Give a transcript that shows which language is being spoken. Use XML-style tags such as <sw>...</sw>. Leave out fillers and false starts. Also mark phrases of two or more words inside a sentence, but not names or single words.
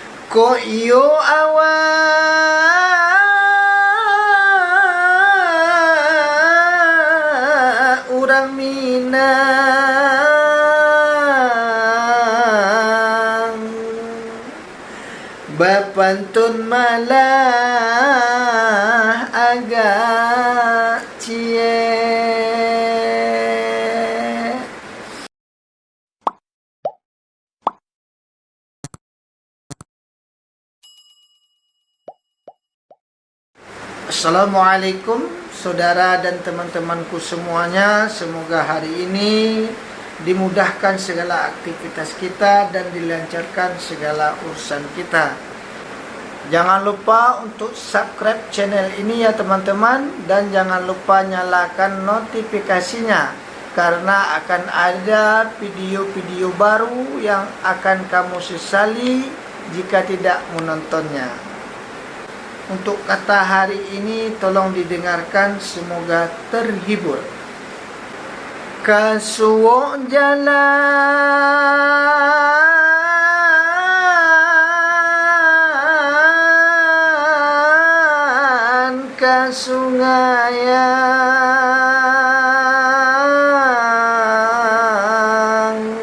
<min>Ko iyo awa urang Minang bapantun malah agak cie.</min> <id>Assalamualaikum saudara dan teman-temanku semuanya. Semoga hari ini dimudahkan segala aktivitas kita dan dilancarkan segala urusan kita. Jangan lupa untuk</id> <en>subscribe channel</en> <id>ini ya teman-teman, dan jangan lupa nyalakan notifikasinya karena akan ada video-video baru yang akan kamu sesali jika tidak menontonnya. Untuk kata hari ini tolong didengarkan, semoga terhibur. Kasuwo jalan ke sungayan,</id>